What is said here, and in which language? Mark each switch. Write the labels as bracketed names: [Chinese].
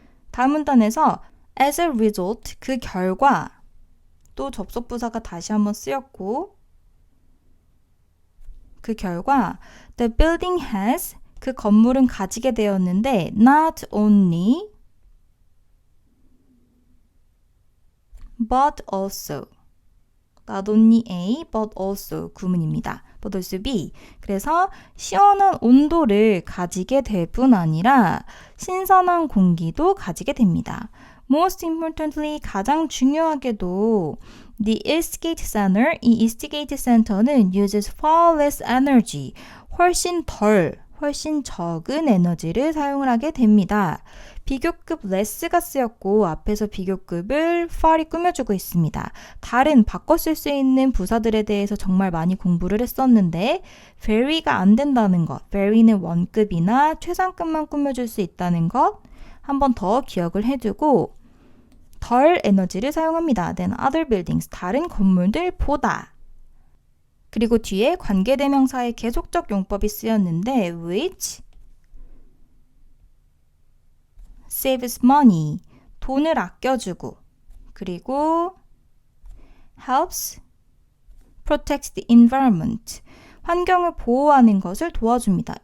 [Korean] 다음 문단에서 [English] as a result, [Korean] 그 결과, 또 접속부사가 다시 한번 쓰였고, 그 결과 [English] the building has, [Korean] 그 건물은 가지게 되었는데 [English] not only but also, [Korean] not only A but also 구문입니다. [English] but also B. [Korean] 그래서 시원한 온도를 가지게 될 뿐 아니라 신선한 공기도 가지게 됩니다. [English] Most importantly, [Korean] 가장 중요하게도 The Eastgate Center, 이 Eastgate Center는 [English] uses far less energy, [Korean] 훨씬 적은 에너지를 사용을 하게 됩니다. 비교급 less가 쓰였고 앞에서 비교급을 far이 꾸며주고 있습니다. 다른 바꿔 쓸 수 있는 부사들에 대해서 정말 많이 공부를 했었는데 very가 안 된다는 것, very는 원급이나 최상급만 꾸며줄 수 있다는 것 한 번 더 기억을 해두고 덜 에너지를 사용합니다. [English] than other buildings, [Korean] 다른 건물들보다. 그리고 뒤에 관계대명사의 계속적 용법이 쓰였는데 [English] which saves money, [Korean] 돈을 아껴주고, 그리고 [English] helps protect the environment, [Korean] 환경을 보호하는 것을 도와줍니다.